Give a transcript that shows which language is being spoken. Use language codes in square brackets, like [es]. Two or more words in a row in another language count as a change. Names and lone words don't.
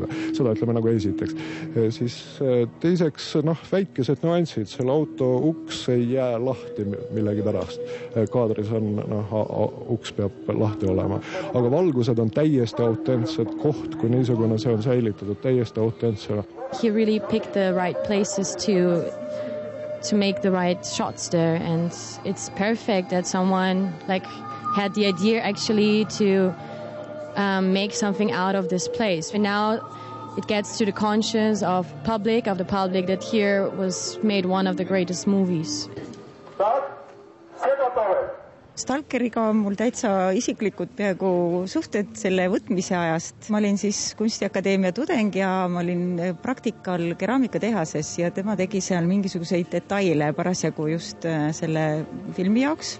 [et] Seda ütleme nagu esiteks. Siis teiseks, väikesed nüansid, selle auto uks ei jää lahti millegi pärast. Kaadris on, uks peab lahti olema. Aga valgused on täiesti autentsed, koht kui niisugune, see on säilitatud täiesti autentsena. [en] He really picked the right places to make the right shots there, and it's perfect that someone had the idea actually to make something out of this place. And now it gets to the conscience of the public that here was made one of the greatest movies. [et] Stalkeriga on mul täitsa isiklikud peaaegu suhted selle võtmise ajast. Ma olin siis Kunstiakadeemia tudeng ja ma olin praktikal keraamikatehases ja tema tegi seal mingisuguseid detaile parasjagu just selle filmi jaoks.